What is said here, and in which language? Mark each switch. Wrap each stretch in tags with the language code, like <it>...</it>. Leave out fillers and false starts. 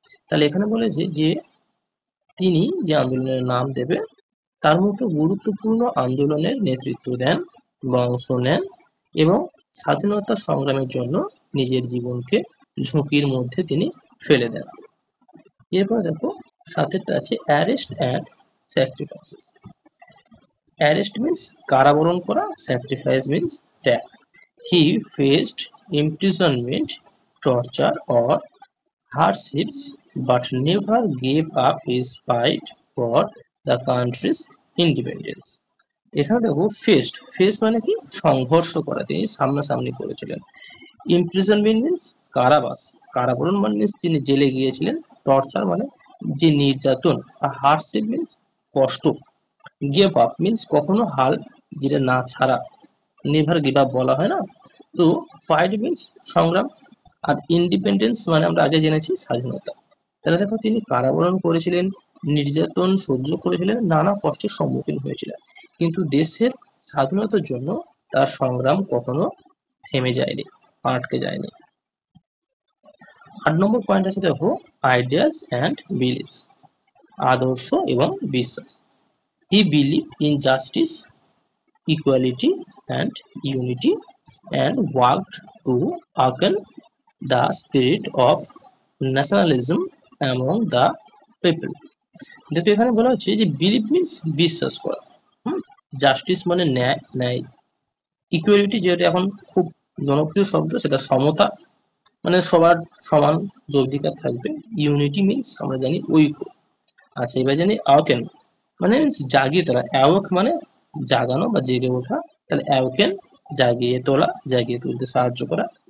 <bn>তাহলে এখানে বলেছে যে তিনি যে আন্দোলনের নাম দেবে তার মতো গুরুত্বপূর্ণ আন্দোলনের নেতৃত্ব দেন বা অংশ নেন এবং স্বাধীনতা সংগ্রামের জন্য নিজের জীবনকে ঝুঁকির মধ্যে তিনি ফেলে দেন। এরপর দেখো সাথেরটা আছে arrest and sacrifices. Arrest means কারাবরণ করা, স্যাক্রিফাইস মিন্স ত্যাগ।</bn> <en>He faced imprisonment, torture or hardships but never gave up his fight for the country's independence.</en> <bn>এখানে দেখো ফেস্ট মানে কি সংঘর্ষ করা, তিনি সামনাসামনি করেছিলেন। ইমপ্রিজনমেন্ট মিন্স কারাবাস, কারাবরণ মানে মিন্স তিনি জেলে গিয়েছিলেন। টর্চার মানে যে নির্যাতন, আর হার্ডশিপ মিন্স কষ্ট। গিভ আপ মিন্স কখনো হাল যেটা না ছাড়া, নেভার গিভ আপ বলা হয় না। তো ফাইট মিন্স সংগ্রাম, আর ইন্ডিপেন্ডেন্স মানে আমরা আগে জেনেছি স্বাধীনতা। তাহলে দেখো তিনি কারাবরণ করেছিলেন, নির্যাতন সহ্য করেছিলেন, নানা কষ্টের সম্মুখীন হয়েছিলেন, কিন্তু দেশের স্বাধীনতার জন্য তার সংগ্রাম কখনো থেমে যায়নি, আটকে যায়নি। 8 নম্বর পয়েন্ট আছে দেখো আইডিয়াস অ্যান্ড বিলিভস, আদর্শ এবং বিশ্বাস।</bn> <en>He believe in justice, equality and unity and worked to awaken the spirit of nationalism among the people.</en> <bn>দেখো এখানে বলা হচ্ছে যে বিলিভ মিন্স বিশ্বাস করা, জাস্টিস মানে ন্যায়, ইকুয়ালিটি যেটা এখন খুব জনপ্রিয় শব্দ সেটা সমতা, মানে সবার সমান যে অধিকার থাকবে। ইউনিটি মিন্স আমরা জানি ঐক্য। আচ্ছা এবার জানি অ্যাওকেন মানে জাগিয়ে তোলা, অ্যাওক মানে জাগানো বা জেগে ওঠা, তাহলে অ্যাওকেন জাগিয়ে তোলা, জাগিয়ে তুলতে সাহায্য করা।</bn>